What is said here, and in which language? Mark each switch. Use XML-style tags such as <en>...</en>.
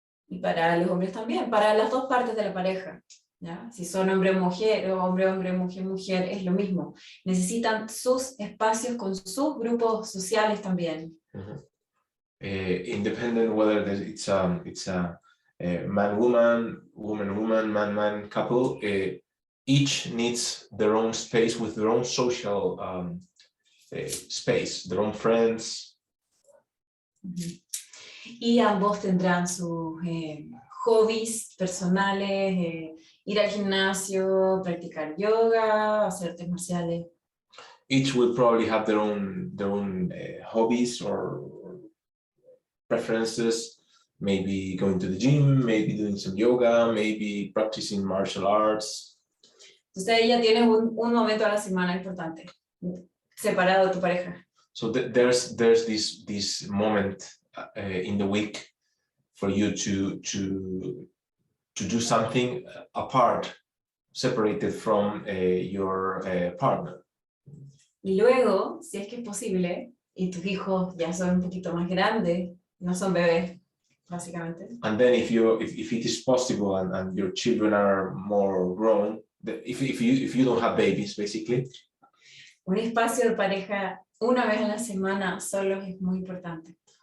<es>Y para los hombres también, para las dos partes de la pareja. ¿Ya? Si son hombre-mujer o hombre-hombre, mujer-mujer, es lo mismo. Necesitan sus espacios con sus grupos sociales también.</es> <en>Independent whether it's a man-woman, woman-woman, man-man couple, each needs their own space with their own social space, their own friends.</en> <es>Y ambos tendrán sus hobbies personales, ir al gimnasio, practicar yoga, hacer artes marciales.</es> <en>Each will probably have their own hobbies or preferences, maybe going to the gym, maybe doing some yoga, maybe practicing martial arts.</en> <es>Entonces ella tiene un momento a la semana importante, separado de tu pareja.</es> <en>So there's this moment in the week for you to do something apart, separated from your partner.</en> <es>Y luego, si es que es posible, y tus hijos ya son un poquito más grandes, no son bebés, básicamente.</es> <en>And then if it is possible and your children are more grown, if you don't have babies, basically,</en> <es>Un espacio de pareja una vez a la semana solo es muy importante.</es>